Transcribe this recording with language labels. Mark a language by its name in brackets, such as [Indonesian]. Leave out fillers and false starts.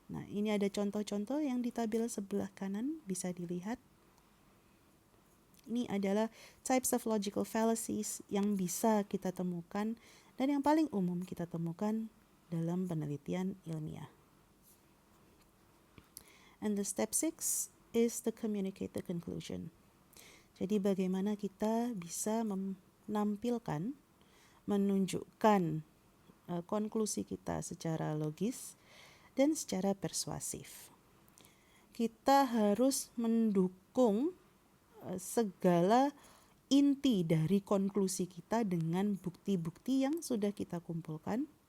[Indonesian] Nah, ini ada contoh-contoh yang di tabel sebelah kanan bisa dilihat. Ini adalah [English] types of logical fallacies [Indonesian] yang bisa kita temukan dan yang paling umum kita temukan dalam penelitian ilmiah. [English] And the step 6 is to communicate the conclusion. [Indonesian] Jadi bagaimana kita bisa menampilkan, menunjukkan konklusi kita secara logis dan secara persuasif. Kita harus mendukung segala inti dari konklusi kita dengan bukti-bukti yang sudah kita kumpulkan.